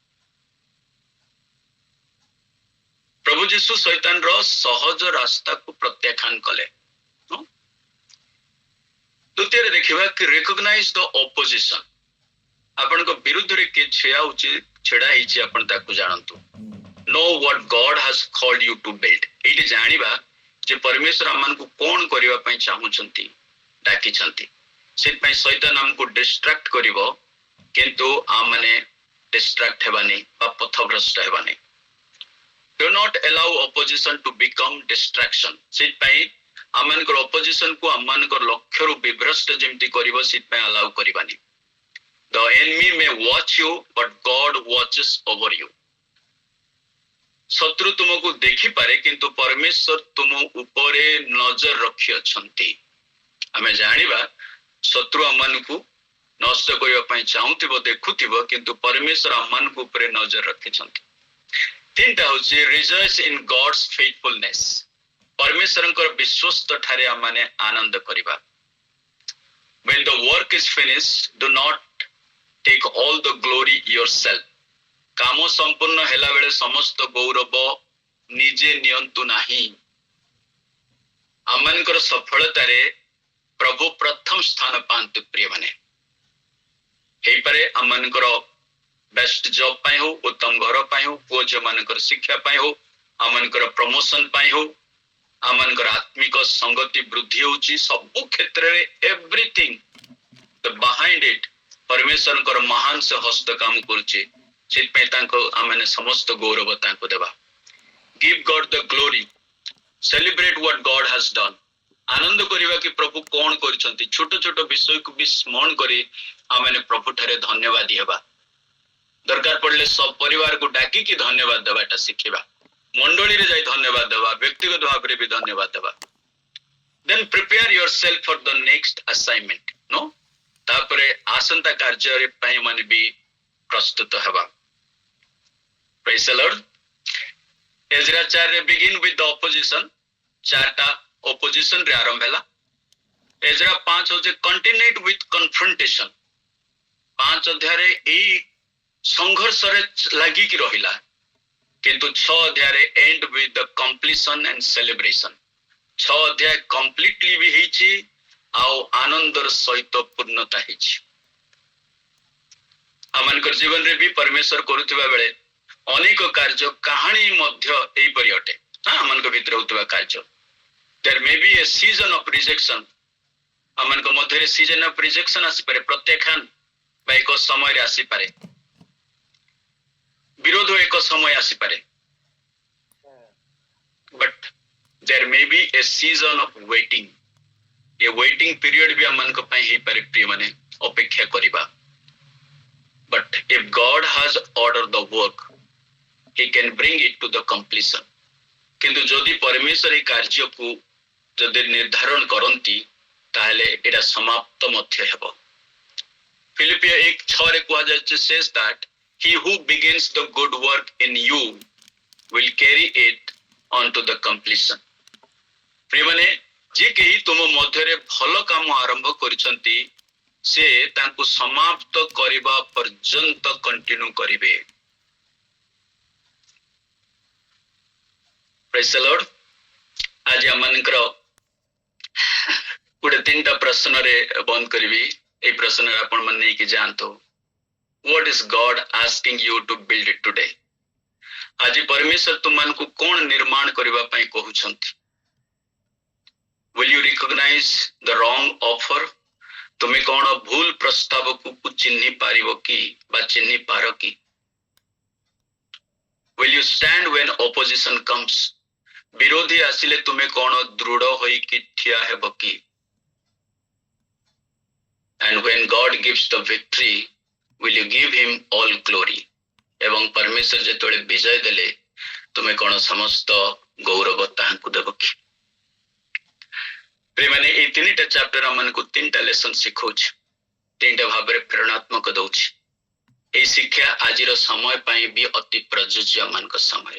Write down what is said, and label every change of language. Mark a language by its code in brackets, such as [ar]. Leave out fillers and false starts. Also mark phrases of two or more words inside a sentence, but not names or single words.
[or] ପ୍ରଭୁ ଯୀଶୁ ଶୈତାନର ସହଜ ରାସ୍ତାକୁ ପ୍ରତ୍ୟାଖ୍ୟାନ କଲେ। ଦ୍ୱିତୀୟରେ ଦେଖିବା କି [en] recognize the opposition. [or] ଆପଣଙ୍କ ବିରୁଦ୍ଧରେ କିଏ ଛିଡା ହେଇଛି ଆପଣ ତାକୁ ଜାଣନ୍ତୁ। [en] know what God has called you to build. [or] ଏଇଠି ଜାଣିବା ଯେ ପରମେଶ୍ୱର ଆମମାନଙ୍କୁ କଣ କରିବା ପାଇଁ ଚାହୁଁଛନ୍ତି, ଡାକିଛନ୍ତି। ସେଥିପାଇଁ ଶୈତାନ ଆମକୁ ଡିଷ୍ଟ୍ରାକ୍ଟ କରିବ, କିନ୍ତୁ ଆମମାନେ ଡିଷ୍ଟ୍ରାକ୍ଟ ହେବାନି ବା ପଥଭ୍ରଷ୍ଟ ହେବାନି। [en] Do not allow opposition to become distraction. [or] Sit ପାଇଁ ଆମମାନଙ୍କର opposition କୁ ଆମମାନଙ୍କର ଲକ୍ଷ୍ୟରୁ ବିଭ୍ରଷ୍ଟ ଯେମିତି କରିବ sit ପାଇଁ allow କରିବାନି. [en] The enemy may watch you, but God watches over you. [or] ଶତ୍ରୁ ତୁମକୁ ଦେଖିପାରେ କିନ୍ତୁ ପରମେଶ୍ୱର ତୁମ ଉପରେ ନଜର ରଖି ଅଛନ୍ତି. ଆମେ ଜାଣିବା ଶତ୍ରୁ ଆମମାନଙ୍କୁ ନଷ୍ଟ କରିବା ପାଇଁ ଚାହୁଁଥିବ ଦେଖୁଥିବ କିନ୍ତୁ ପରମେଶ୍ୱର ଆମମାନଙ୍କ ଉପରେ ନଜର ରଖିଛନ୍ତି. ତିନିଟା ହଉଛି [en] rejoice in God's faithfulness. [or] ପରମେଶ୍ୱରଙ୍କର ବିଶ୍ୱସ୍ତ ଠାରେ ଆମମାନେ ଆନନ୍ଦ କରିବା. [en] When the work is finished, do not take all the glory yourself. [or] କାମ ସମ୍ପୂର୍ଣ୍ଣ ହେଲା ବେଳେ ସମସ୍ତ ଗୌରବ ନିଜେ ନିଅନ୍ତୁ ନାହିଁ. ଆମମାନଙ୍କର ସଫଳତାରେ ପ୍ରଭୁ ପ୍ରଥମ ସ୍ଥାନ ପାଆନ୍ତୁ ପ୍ରିୟମାନେ. ହେଇପାରେ ଆମମାନଙ୍କର [en] best job [or] ପାଇଁ ହଉ, ଉତ୍ତମ ଘର ପାଇଁ ହଉ, ପୁଅ ଝିଅମାନଙ୍କର ଶିକ୍ଷା ପାଇଁ ହଉ, ଆମମାନଙ୍କର ପ୍ରମୋସନ ପାଇଁ ହଉ, ଆମମାନଙ୍କର ଆତ୍ମିକ ସଂଗତି ବୃଦ୍ଧି ହଉଛି, ସବୁ କ୍ଷେତ୍ରରେ [en] everything behind it [or] ପରମେଶ୍ୱରଙ୍କର ମହାନ ସେ ହସ୍ତ କାମ କରୁଛି. ସେଥିପାଇଁ ତାଙ୍କୁ ଆମେ ସମସ୍ତ ଗୌରବ ତାଙ୍କୁ ଦେବା. [en] Give God the glory. Celebrate what God has done. [or] ଆନନ୍ଦ କରିବା କି ପ୍ରଭୁ କଣ କରିଛନ୍ତି. ଛୋଟ ଛୋଟ ବିଷୟକୁ ବି ସ୍ମରଣ କରି ଆମେ ପ୍ରଭୁ ଠାରେ ଧନ୍ୟବାଦ ହେବା. ଦରକାର ପଡ଼ିଲେ ସବୁ ପରିବାରକୁ ଡାକିକି ଧନ୍ୟବାଦ ଦେବାଟା ଶିଖିବା. ମଣ୍ଡଳୀରେ ଯାଇ ଧନ୍ୟବାଦ ଦେବା, ବ୍ୟକ୍ତିଗତ ଭାବରେ ବି ଧନ୍ୟବାଦ ଦେବା. [en] Then prepare yourself for the next assignment. No? [or] ତାପରେ ଆସନ୍ତା କାର୍ଯ୍ୟ ପାଇଁ ମାନେ ବି ପ୍ରସ୍ତୁତ ହେବା. [en] Praise the Lord. Ezra 4 begin with the opposition. [or] ଚାରଟା opposition ରେ ଆରମ୍ଭ ହେଲା. Ezra 5 ହଉଛି [en] continued with confrontation. [or] 5 ଅଧ୍ୟାୟରେ ଏଇ ସଂଘର୍ଷରେ ଲାଗିକି ରହିଲା. କିନ୍ତୁ 6 ଅଧ୍ୟାୟରେ [en] end with the completion and celebration. [or] 6 ଅଧ୍ୟାୟ completely ବି ହେଇଛି ଆଉ ଆନନ୍ଦର ସହିତ ପୂର୍ଣ୍ଣତା ହେଇଛି. ଆମମାନଙ୍କର ଜୀବନରେ ବି ପରମେଶ୍ୱର କରୁଥିବା ବେଳେ ଅନେକ କାର୍ଯ୍ୟ କାହାଣୀ ମଧ୍ୟ ଏଇପରି ଅଟେ. ଆମମାନଙ୍କ ଭିତରେ ହଉଥିବା କାର୍ଯ୍ୟ. [en] There may be a season of rejection. [or] ଆମମାନଙ୍କ ମଧ୍ୟରେ [en] season of rejection [or] ଆସିପାରେ. ପ୍ରତ୍ୟାଖ୍ୟାନ ବା ଏକ ସମୟରେ ଆସିପାରେ. ବିରୋଧ ଏକ ସମୟ ଆସିପାରେ. [en] But there may be a season of waiting. A waiting period [or] ବି ଆମମାନଙ୍କ ପାଇଁ ହେଇପାରେ ପ୍ରିୟମାନେ, ଅପେକ୍ଷା କରିବା. [en] But if God has ordered the work, He can bring it to the completion. [or] କିନ୍ତୁ ଯଦି ପରମେଶ୍ୱର ଏହି କାର୍ଯ୍ୟକୁ ଯଦି ନିର୍ଦ୍ଧାରଣ କରନ୍ତି ତାହେଲେ ଏଇଟା ସମାପ୍ତ ମଧ୍ୟ ହେବ. [en] ଫିଲିପିୟ 1:6 କୁହାଯାଇଛି says that he who begins the good work in you will carry it on to the completion. [or] ପ୍ରିୟମାନେ, ଯେ କେହି ତୁମ ମଧ୍ୟରେ ଭଲ କାମ ଆରମ୍ଭ କରିଛନ୍ତି ସେ ତାଙ୍କୁ ସମାପ୍ତ କରିବା ପର୍ଯ୍ୟନ୍ତ କଣ୍ଟିନ୍ୟୁ କରିବେ. [en] Praise the Lord. [or] ଆଜି ଆମମାନଙ୍କର ଗୋଟେ 3ଟା ପ୍ରଶ୍ନରେ ବନ୍ଦ କରିବି. ଏଇ ପ୍ରଶ୍ନରେ ଆପଣ ମାନେ ନେଇକି ଯାଆନ୍ତୁ. [en] What is God asking you to build it today? [or] ଆଜି ପରମେଶ୍ୱର ତୁମମାନଙ୍କୁ କଣ ନିର୍ମାଣ କରିବା ପାଇଁ କହୁଛନ୍ତି? [en] Will you recognize the wrong offer? [or] ତୁମେ କଣ ଭୁଲ ପ୍ରସ୍ତାବକୁ ଚିହ୍ନି ପାରିବ କି ବା ଚିହ୍ନି ପାର କି? [en] Will you stand when opposition comes? [or] ବିରୋଧୀ ଆସିଲେ ତୁମେ କଣ ଦୃଢ ହୋଇକି ଠିଆ ହେବ କି? [en] And when God gives the victory, will you give him all glory? [or] ଏବଂ ପରମେଶ୍ୱର ଯେତେବେଳେ ବିଜୟ ଦେଲେ ତୁମେ କଣ ସମସ୍ତ ଗୌରବ ତାହାଙ୍କୁ ଦେବ କି? ପ୍ରିୟମାନେ, ଏଇ 3ଟା ଚାପ୍ଟର ଆମମାନଙ୍କୁ 3ଟା ଲେସନ ଶିଖଉଛି, 3ଟା ଭାବରେ ପ୍ରେରଣାତ୍ମକ ଦଉଛି. ଏଇ ଶିକ୍ଷା ଆଜିର ସମୟ ପାଇଁ ବି ଅତି ପ୍ରଯୁଜ୍ୟ ମାନଙ୍କ ସମୟରେ.